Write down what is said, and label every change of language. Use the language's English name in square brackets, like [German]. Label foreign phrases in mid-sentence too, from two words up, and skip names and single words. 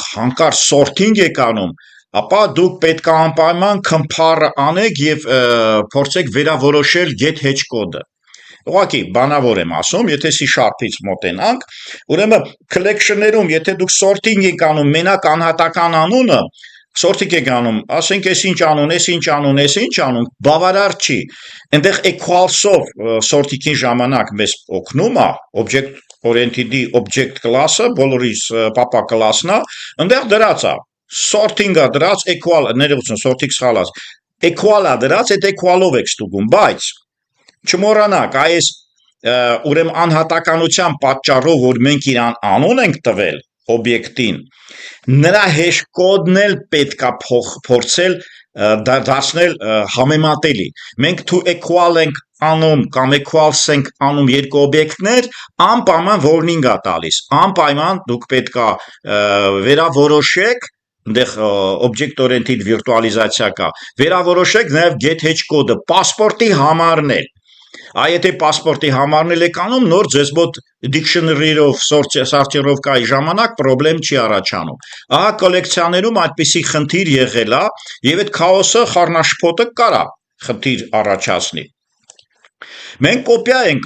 [Armenian] հանկարծ sorting եք անում, ապա դուք պետք է անպայման compare անեք եւ փորձեք վերավորոշել [English] get hashcode-ը։ [Armenian] Ուղղակի բանավոր եմ ասում, եթե C#-ից մոտենանք, ուրեմն collection-ներում, եթե դուք sorting եք անում մենակ անհատական անունը, sorting եք անում, ասենք այս ինչ անուն, այս ինչ անուն, այս ինչ անուն, բավարար չի։ Այնտեղ equals-ով sorting-ի ժամանակ մեզ օգնում է [English] object-oriented object class-ը, [Armenian] բոլորիս [English] papa class-ն [Armenian] է, այնտեղ դրած է, sorting-ը դրած, equal, ներողություն, sorting սխալած, equal-ը դրած, այդ equal-ով եք ստուգում, բայց չմոռանաք, այս ուրեմն անհատականության պատճառով, որ մենք իրան անուն ենք տվել օբյեկտին, նրա հեշկոդն էլ պետք է փորձել դարձնել համեմատելի։ Մենք [English] to equal [Armenian] ենք անում կամ equals ենք անում երկու օբյեկտներ, անպայման warning է տալիս, անպայման դուք պետք է վերավորոշեք, այնտեղ [English] object oriented [Armenian] վիրտուալիզացիա կա, վերավորոշեք նաև [English] get hashcode-ը, [Armenian] պասպորտի համարն էլ։ Եթե պասպորտի համարն էլ եք անում, նոր ձեզ մոտ դիկշներով, սորտիրովկայի ժամանակ պրոբլեմ չի առաջանում։ Ահա կոլեկցիաներում այդպիսի խնդիր եղել է, եւ այդ քաոսը խառնաշփոթը կարա խնդիր առաջացնի։ Մենք կոպիա ենք